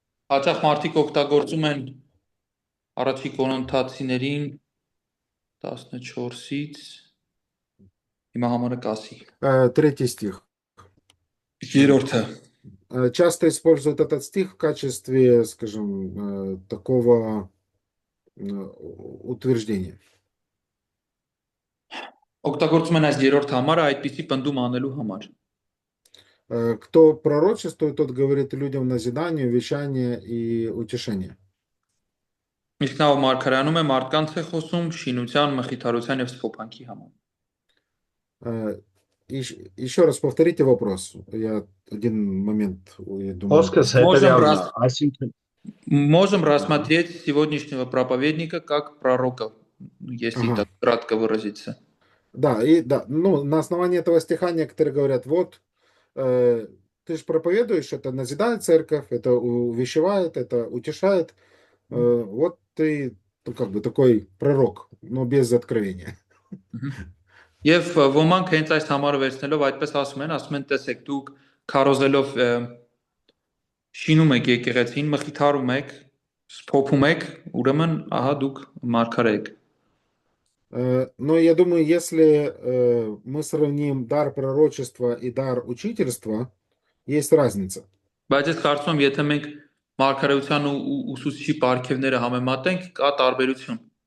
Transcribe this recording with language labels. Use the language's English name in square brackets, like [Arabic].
[Armenian] հաճախ մարդիկ օգտագործում են առաջի Կորինթացիներին 14-ից հիմա համարը կասի [Russian] 3 стих. [Armenian] երրորդը [Russian] Часто используют этот стих в качестве, скажем, такого утверждения. [Armenian] օգտագործում են այս երրորդ համարը այդպիսի պնդում անելու համար։ [Russian] Кто пророчествует, тот говорит людям назидание, увещание и утешение. [Armenian] Իսկ նա ով մարգարեանում է, մարդկանց է խոսում շինության, մխիթարության եւ սփոփանքի համար։ [Russian] Еще раз повторите вопрос. Я один момент, я думаю. [Armenian] Խոսքս հետևյալն է, այսինքն [Russian] Можем рассмотреть сегодняшнего проповедника как пророка, если так кратко выразиться. Да, ну, на основании этого стиха некоторые говорят, вот, ты же проповедуешь, это назидает церковь, это увещевает, это утешает, вот ты, ну, как бы такой пророк, но без откровения. [Armenian] Եվ ոմանք հենց այս համարը վերցնելով այդպես ասում են, տեսեք, դուք քարոզելով շինում եք եկեղեցին, մխիթարում եք, սփոփում եք, ուրեմն ահա դուք մարգարե եք։ [Russian] Но я думаю, если мы сравним дар пророчества и дар учительства, есть разница. [Armenian] Բայց ես կարծում եմ, եթե մենք մարգարեության ու ուսուցչի պարգևները համեմատենք, կա տարբերություն։